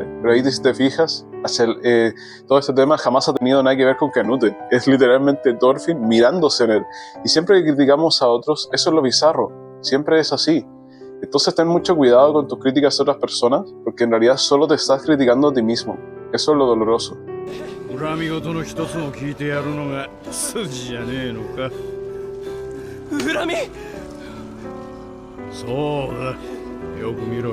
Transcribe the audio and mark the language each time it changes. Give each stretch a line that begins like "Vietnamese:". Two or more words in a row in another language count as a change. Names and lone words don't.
Spanish: Pero ahí si te fijas, todo este tema jamás ha tenido nada que ver con Canute. Es literalmente Thorfinn mirándose en él. Y siempre que criticamos a otros, eso es lo bizarro. Siempre es así. Entonces ten mucho cuidado con tus críticas a otras personas, porque en realidad solo te estás criticando a ti mismo. Eso es lo doloroso.
Japanese: 恨み事の一つも聞いてやるのが筋じゃねえのか。恨み？そうだ、よく見ろ。